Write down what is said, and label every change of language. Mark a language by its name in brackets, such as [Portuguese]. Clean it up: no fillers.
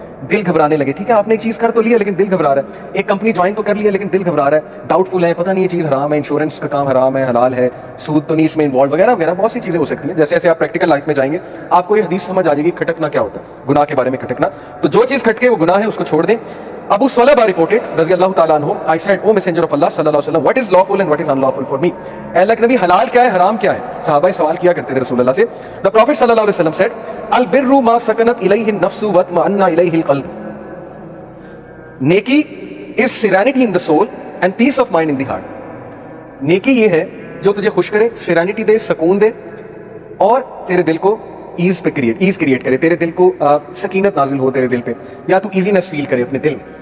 [Urdu] دل گھبرانے لگے, ٹھیک ہے آپ نے ایک چیز کر تو لیا لیکن دل گھبرا رہا ہے, ایک کمپنی جوائن تو کر لیا لیکن دل گھبرا رہا ہے, ڈاؤٹ فل ہے, پتہ نہیں یہ چیز حرام ہے, انشورنس کا کام حرام ہے, حلال ہے, سود تو نہیں اس میں انوالو, وغیرہ وغیرہ بہت سی چیزیں ہو سکتی ہیں. جیسے جیسے آپ پریکٹیکل لائف میں جائیں گے آپ کو یہ حدیث سمجھ آ جائے گی کھٹکنا کیا ہوتا ہے, گناہ کے بارے میں کھٹکنا. تو جو چیز کھٹکے وہ گناہ ہے, اس کو چھوڑ دیں. [English] Abu Thalaba reported رضی اللہ تعالیٰ عنہ, I said, O messenger of Allah صلی اللہ علیہ وسلم, what is lawful and what is unlawful for me? [Urdu] اے اللہ کے نبی حلال کیا ہے, حرام کیا ہے؟ صحابہ سوال کیا کرتے تھے رسول اللہ سے. [English] The Prophet صلی اللہ علیہ وسلم said, [Arabic] البر ما سکنت الیہ النفس واطمأن الیہ القلب. [English] نیکی is serenity in the soul and peace of mind in the heart. [Urdu] نیکی یہ ہے جو تجھے خوش کرے, سیرینٹی دے, سکون دے, اور تیرے دل کو ایز کریٹ کرے, تیرے دل کو سکینت نازل ہو تیرے دل پہ, یا تو ایزینس فیل کرے اپنے دل میں.